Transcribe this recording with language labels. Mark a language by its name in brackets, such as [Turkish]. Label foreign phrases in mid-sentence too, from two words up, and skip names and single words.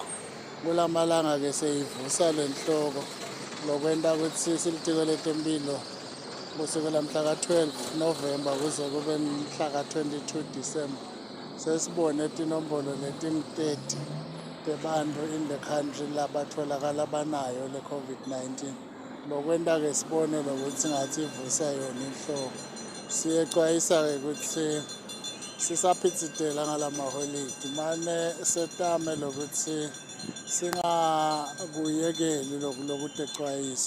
[Swati] Kulamalanga ke seyivusa lenhloko lokwenta ukuthi silitiko letempilo kusukela mhla ka-12 November kuze kube mhla ka-22 December sesibone tinombolo leting-30 tebantfu [English] in the country [Swati] labatfolakala banayo le COVID-19 lokwenta ke sibone lokuthi ngathi ivusa yona inhloko. Siyexwayisa-ke ukuthi sisaphitsitela ngalamaholidi mane setame lokuthi singakuyekeli lokutexwayisa.